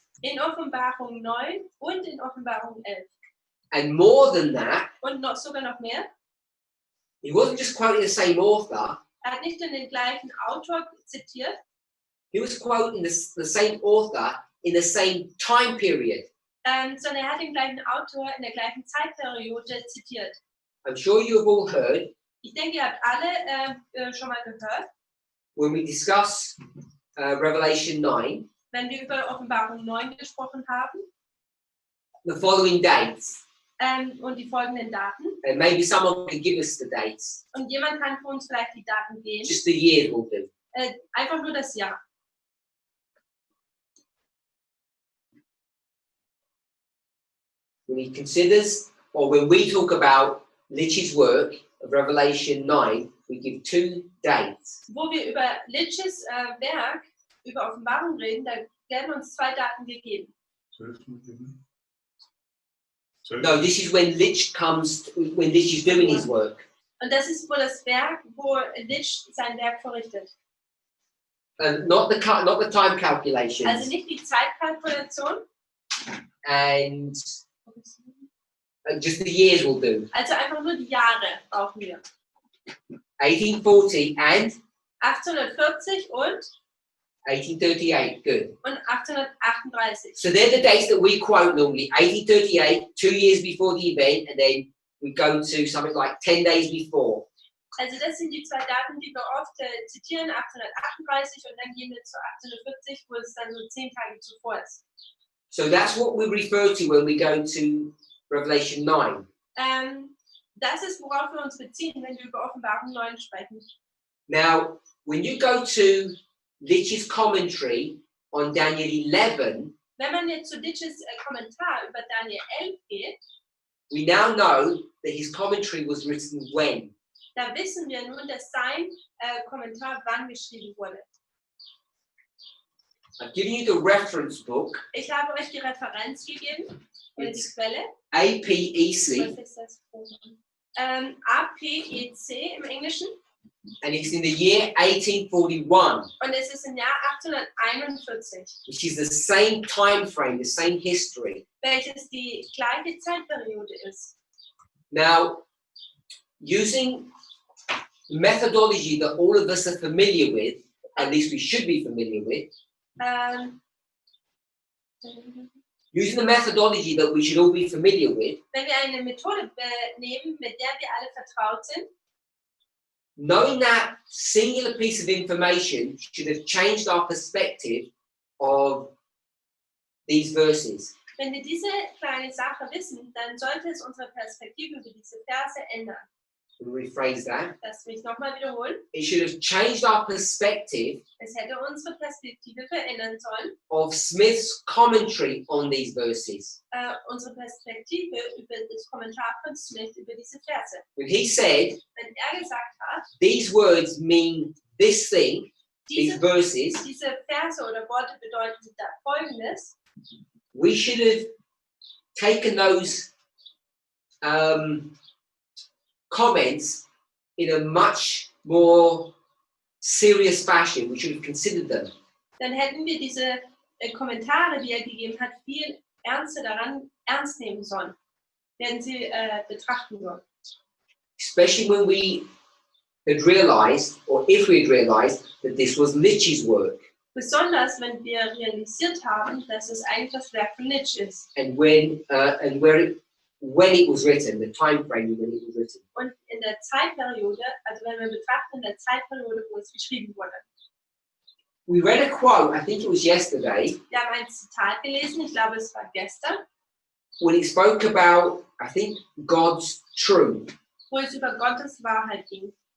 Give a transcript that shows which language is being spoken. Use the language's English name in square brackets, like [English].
[German] In Offenbarung 9 und in Offenbarung 11. [English] And more than that, [German] Und sogar noch mehr. [English] he wasn't just quoting the same author, [German] Hat nicht nur den gleichen Autor zitiert, [English] he was quoting the same author in the same time period. [German] Sondern hat den gleichen Autor in der gleichen Zeitperiode zitiert. [English] I'm sure you have all heard, [German] Ich denke, ihr habt alle schon mal gehört, [English] when we discuss Revelation 9, [German] wenn wir über Offenbarung 9 gesprochen haben, [English] the following dates. [German] Und die folgenden Daten. [English] And maybe someone can give us the dates. [German] Und jemand kann für uns vielleicht die Daten geben. [English] Just the year will do. [German] Einfach nur das Jahr. [English] When he considers, or when we talk about Litch's work of Revelation 9, we give 2 dates. [German] Wo wir über Litches Werk, über Offenbarung reden, da werden uns 2 Daten gegeben. [English] No, this is when Litch is doing his work. [German] Und das ist wohl das Werk, wo Litch sein Werk verrichtet. [English] Not the time calculations. [German] Also nicht die Zeitkalkulation. [English] And just the years will do. [German] Also einfach nur die Jahre brauchen wir. [English] 1840 and [German] 1840 und [English] 1838. Good. [German] Und 1838. [English] So they're the dates that we quote normally. 1838, 2 years before the event, and then we go to something like 10 days before. [German] Also das sind die 2 Daten, die wir oft zitieren, 1838 und dann gehen wir zu 1840, wo es dann so 10 Tage zuvor ist. [English] So that's what we refer to when we go to Revelation 9. [German] Das ist, worauf wir uns beziehen, wenn wir über Offenbarung 9 sprechen. [English] Now, when you go to Litch's commentary on Daniel 11, [German] Wenn man jetzt zu Litches Kommentar über Daniel 11 geht, [English] we now know that his commentary was written when. [German] da wissen wir nun, dass sein Kommentar wann geschrieben wurde. [English] I've given you the reference book, [German] Ich habe euch die Referenz gegeben, oder die Quelle. [English] APEC, [German] Was ist das? APEC im Englischen. [English] and it's in the year 1841, [German] Und es ist im Jahr 1841, [English] which is the same time frame, the same history. [German] welches die gleiche Zeitperiode ist. [English] Now, using methodology that all of us are familiar with, at least we should be familiar with, using the methodology that we should all be familiar with, [German] Wenn wir eine Methode nehmen, mit der wir alle vertraut sind, [English] knowing that singular piece of information should have changed our perspective of these verses. [German] wenn wir diese kleine Sache wissen, dann sollte es unsere Perspektive über diese Verse ändern. [English] To rephrase that, [German] Lass mich nochmal wiederholen. [English] it should have changed our perspective [German] Es hätte unsere Perspektive verändern sollen, [English] of Smith's commentary on these verses. [German] unsere Perspektive über das Kommentar von Smith über diese Verse. [English] When he said, [German] Wenn gesagt hat, [English] these words mean this thing, these [German] diese [English] verses, [German] Verse oder Worte bedeuten da Folgendes, [English] we should have taken those comments in a much more serious fashion. We should have considered them. [German] dann hätten wir diese Kommentare, die er gegeben hat, viel ernster daran ernst nehmen sollen. Werden sie betrachten sollen. [English] Especially when we had realized, or if we had realized, that this was Litch's work. [German] Besonders wenn wir realisiert haben, dass es eigentlich das Werk von Litch ist. [English] And when it was written, the time frame when it was written. [German] Und in der Zeitperiode, also wenn wir betrachten, in der Zeitperiode, wo es geschrieben wurde. [English] We read a quote, I think it was yesterday, [German] Wir haben ein Zitat gelesen, ich glaube es war gestern, [English] when it spoke about, I think, God's truth. [German] wo es über Gottes Wahrheit ging.